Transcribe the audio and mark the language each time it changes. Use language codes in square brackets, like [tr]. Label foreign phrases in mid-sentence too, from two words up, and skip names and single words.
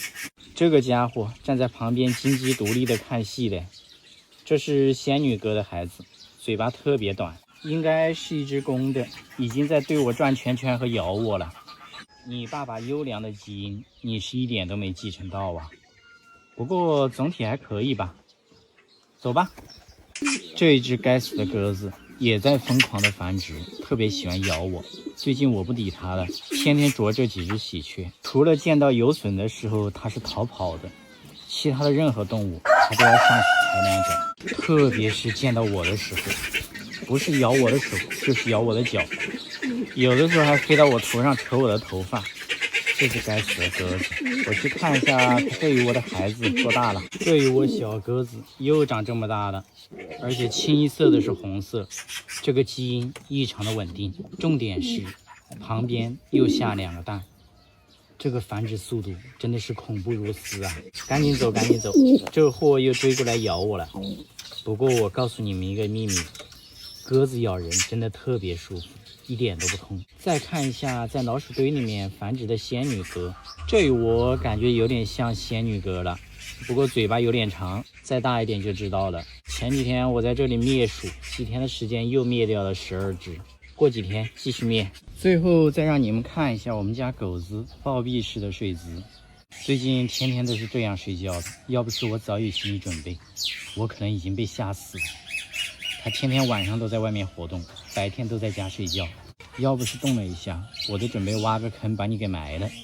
[zh] 這個家伙站在旁邊金雞獨立的看戲的，這是仙女鴿的孩子，嘴巴特別短，應該是一隻公的，已經在對我轉圈圈和咬我了。你爸爸優良的基因，你是一點都沒繼承到啊。不過總體還可以吧。走吧。這一隻該死的鴿子也在瘋狂的繁殖，特別喜歡咬我。最近我不理它了，天天啄這幾隻喜鵲。除了見到有筍的時候它是逃跑的，其他的任何動物它都要上去踩兩腳。特別是見到我的時候，不是咬我的手就是咬我的腳，有的時候還飛到我頭上扯我的頭髮。這是該死的鴿子，我去看一下它這一窩的孩子多大了。這一窩小鴿子又長這麼大了，而且清一色的是紅色，這個基因異常的穩定。重點是旁邊又下2個蛋，這個繁殖速度真的是恐怖如斯啊！趕緊走，趕緊走，這貨又追過來咬我了。不過我告訴你們一個秘密，鴿子咬人真的特別舒服，一點都不痛。再看一下在老鼠堆裡面繁殖的仙女鴿，這一窩感覺有點像仙女鴿了，不過嘴巴有點長，再大一點就知道了。前幾天我在這裡滅鼠，幾天的時間又滅掉了12隻，過幾天繼續滅。最後再讓你們看一下我們家狗子暴斃式的睡姿，最近天天都是這樣睡覺的，要不是我早有心理準備，我可能已經被嚇死了。它天天晚上都在外面活動，白天都在家睡覺。要不是動了一下，我都準備挖個坑把你給埋了。